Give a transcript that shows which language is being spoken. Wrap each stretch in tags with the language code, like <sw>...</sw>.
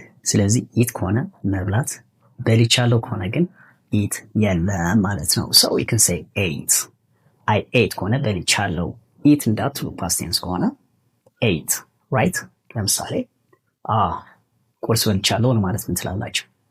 <am>ስለዚህ eat ከሆነ መብላት፣ በልቻለሁ ከሆነ ግን eat የለም ማለት ነው።</am> <en>So we can say ate. I ate</en> <am>ከሆነ በልቻለሁ። eat እንዳትሉ</am> <en>past tense</en> <am>ከሆነ</am> <en>ate, right?</en> <am>ለምሳሌ ቁርስ በልቻለሁ ማለት ምን ትላላችሁ?</am>